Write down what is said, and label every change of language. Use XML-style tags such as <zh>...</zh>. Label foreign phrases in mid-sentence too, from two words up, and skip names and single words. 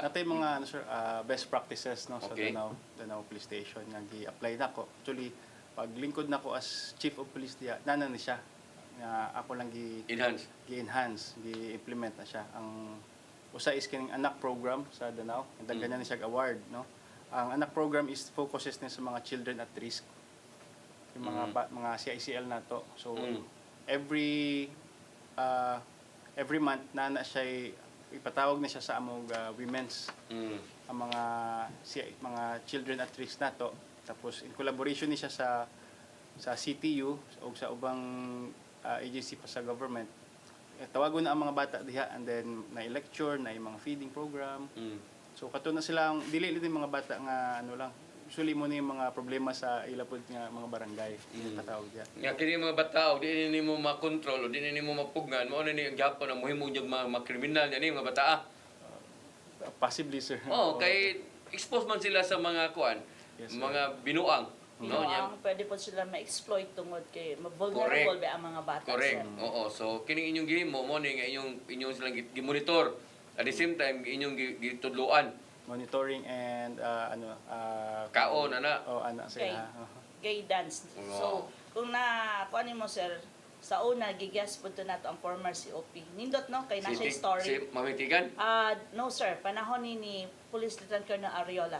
<ceb>Natay mga sir,</ceb> <en>best practices</en> <ceb>no sa Okay. Danao Police Station nga gi-apply nako. Actually, paglingkod nako</ceb> <en>as Chief of Police</en> <ceb>diya, nana ni siya. Nga ako lang enhance? gi-enhance, gi-implement na siya ang usa is kining anak program sa Danao, and ganyan siya award, no. Ang anak program</ceb> <en>is focuses</en> <ceb>ni sa mga</ceb> <en>children at risk.</en> <ceb>Yung mga CICL nato. So</ceb> <en>every month</en> <ceb>na siya ipatawag na siya sa among women's ang mga</ceb> <en>children at risk</en> <ceb>nato. Tapos</ceb> <en>in collaboration</en> <ceb>ni siya sa CTU o sa ubang agency pa sa government. Tawagon na ang mga bata diha,</ceb> <en>and then</en> <ceb>na-lecture na yung mga</ceb> <en>feeding program.</en> <ceb>So kato na silang dili din mga bata nga ano lang. Usually mo na yung mga problema sa ilapod nga mga barangay. Katawag diha. Nga kini mga bata, di ni mo makontrol, di ni mo mapugnan, mo na ni ang gyapon ang muhimong yung mga kriminal ni mga bata.</ceb> <en>Possibly, sir.</en> <ceb>Kay expose man sila sa mga kuan,</ceb> <en>Yes, sir.</en> <ceb>mga binuang. No, ang pwede po sila ma-exploit tungod kay Correct. vulnerable ba ang mga bata, Correct. sir. Oo. So kining inyong gihimo mo ni nga inyong silang gi-monitor.</ceb> <en>At the same time</en> <ceb>inyong gitudloan.</ceb> <en>Monitoring and</en> <ceb>Kaon ana. anak Okay. sila. Guidance. So, kung kuan mo, sir, sa una gigas punto nato ang former COP. Nindot no kay na siya story. Si Mamitigan. No sir, panahon ni Police Lieutenant Colonel Ariola.</ceb>